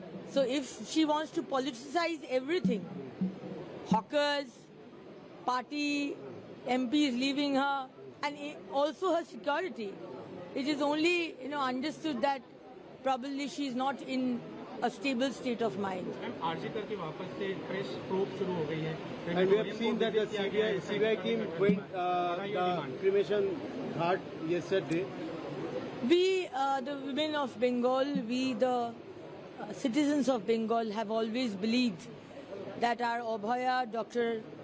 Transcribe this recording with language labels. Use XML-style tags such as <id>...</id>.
<en>So if she wants to politicize everything, hawkers, party, MPs leaving her, and also her security, it is only understood that probably she is not in a stable state of mind.</en> <hi>RG करके वापस से fresh probe शुरू हो गई है.</hi> <en>And we have seen that the CBI team went the cremation ghat yesterday. We, the women of Bengal, we, the citizens of Bengal, have always believed that our Abhaya, Dr.</en>